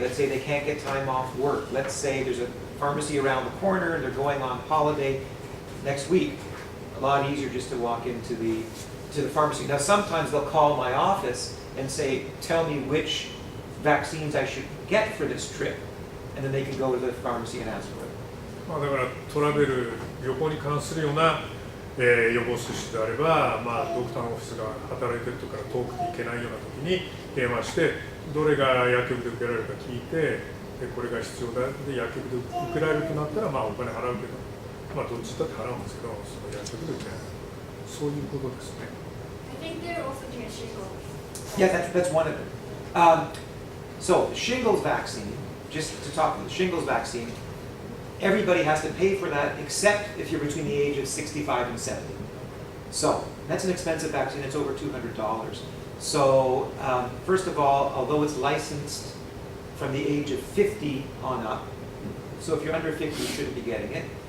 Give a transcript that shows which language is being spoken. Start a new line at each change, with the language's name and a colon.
English: Let's say they can't get time off work. Let's say there's a pharmacy around the corner and they're going on holiday next week. A lot easier just to walk into the pharmacy. Now sometimes they'll call my office and say, tell me which vaccines I should get for this trip. And then they can go to the pharmacy and ask for it.
Japanese: まあだからトラベル、旅行に関するような、予防接種であれば、まあ、ドクターのオフィスが働いてるとこから遠くに行けないような時に電話して、どれが薬局で受けられるか聞いて、これが必要だで薬局で受けられるとなったら、まあ、お金払うけど、まあ、どっちだって払うんですけど、その薬局で受けられる。そういうことですね。
English: I think they're also doing a shingles. Yeah, that's one of them. So the shingles vaccine, just to talk about the shingles vaccine, everybody has to pay for that except if you're between the age of 65 and 70. So that's an expensive vaccine. It's over $200. So first of all, although it's licensed from the age of 50 on up, so if you're under 50, you shouldn't be getting it.